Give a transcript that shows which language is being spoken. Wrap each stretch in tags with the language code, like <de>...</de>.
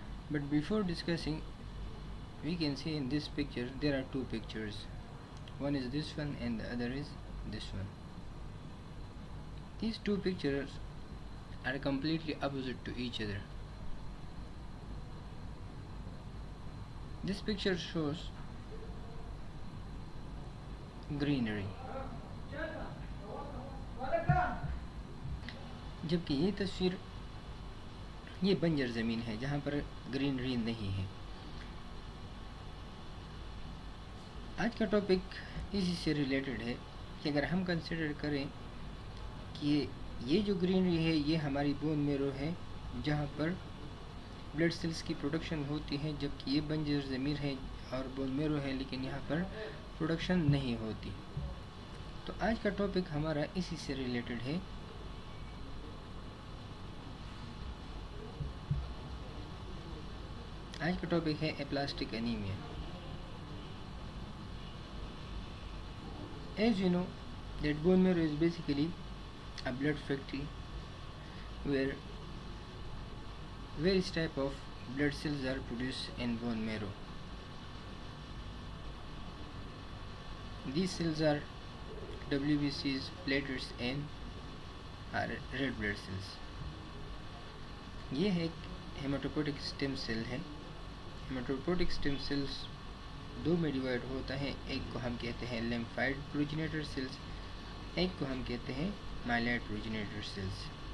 <en>But before discussing, we can see in this picture there are two pictures. One is this one and the other is this one. These two pictures are completely opposite to each other. This picture shows greenery,</en> <hi>जबकि ये तस्वीर ये बंजर ज़मीन है जहाँ पर greenery नहीं है. आज का टॉपिक इसी से रिलेटेड है कि अगर हम कंसिडर करें कि ये जो ग्रीनरी है ये हमारी बोन मेरो है जहाँ पर ब्लड सेल्स की प्रोडक्शन होती है, जबकि ये बंजर ज़मीन है और बोन मेरो है लेकिन यहाँ पर प्रोडक्शन नहीं होती. तो आज का टॉपिक हमारा इसी से रिलेटेड है. आज का टॉपिक है aplastic anaemia.</hi> <en>As you know that bone marrow is basically a blood factory where various type of blood cells are produced in bone marrow. These cells are WBCs, platelets and are red blood cells.</en> <hi>ये है हेमाटोपोटिक stem cell है. हेमाटोपोटिक stem cells दो में divide होता है. एक को हम कहते हैं लिम्फाइड प्रोजेनेटर सेल्स, एक को हम कहते हैं माइलॉइड प्रोजेनेटर सेल्स.</hi>